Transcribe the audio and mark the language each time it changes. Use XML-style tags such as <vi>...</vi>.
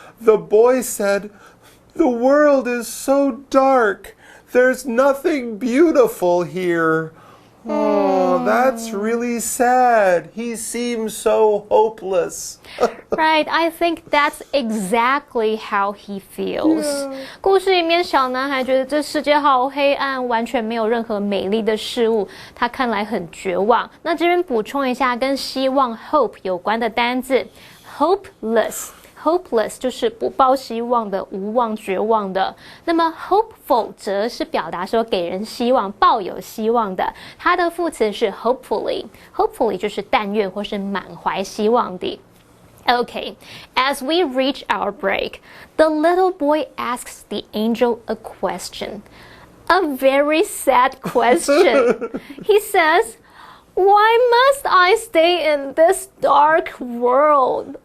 <en>The boy said, The world is so dark. There's nothing beautiful here. Oh, that's really sad. He seems so hopeless. Right, I think that's exactly how he feels.</en> <zh>故事里面小男孩觉得这世界好黑暗，完全没有任何美丽的事物，他看来很绝望。那这边补充一下跟希望 hope 有关的单字 hopeless。Hopeless 就是不抱希望的、无望、绝望的。那么 hopeful 则是表达说给人希望、抱有希望的。它的副词是 hopefully 就是但愿或是满怀希望的。</zh> <en>Okay, as we reach our break, the little boy asks the angel a question. A very sad question. He says, Why must I stay in this dark world?</en>